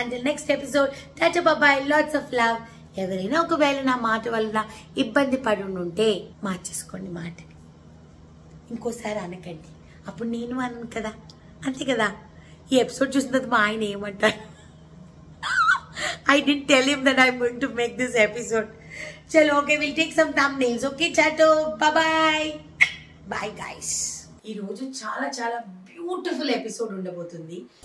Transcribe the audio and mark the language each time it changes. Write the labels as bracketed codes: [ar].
[en] until next episode, [te] Tata బాబాయ్, [en] Lots of love. [te] ఎవరైనా ఒకవేళ నా మాట వలన ఇబ్బంది పడి ఉంటే మార్చేసుకోండి మాటని. ఇంకోసారి అనకండి, అప్పుడు నేను అనను కదా. అంతే కదా? ఈ ఎపిసోడ్ చూసిన తర్వాత మా ఆయన ఏమంటారు? [en] I didn't tell him that I'm going to make this episode. Chalo, okay, we'll take some thumbnails. Okay, chato. Bye-bye. Bye, guys. [te] ఈ రోజు చాలా చాలా బ్యూటిఫుల్ ఎపిసోడ్ ఉండబోతుంది.